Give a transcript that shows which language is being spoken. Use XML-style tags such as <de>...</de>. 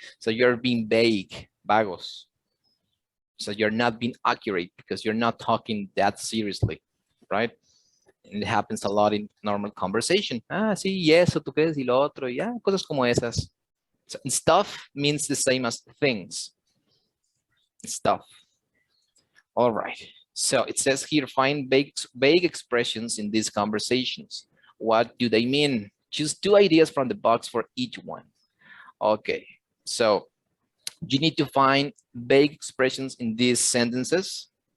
<en>So you're being vague, vagos. So you're not being accurate because you're not talking that seriously, right? And it happens a lot in normal conversation.</en> <es>Sí, y eso, tú qué, y lo otro, yeah, cosas como esas.</es> <en>So, and stuff means the same as things. Stuff. All right. So it says here, find vague expressions in these conversations. What do they mean? Choose 2 ideas from the box for each one. Okay, so you need to find vague expressions in these sentences.</en>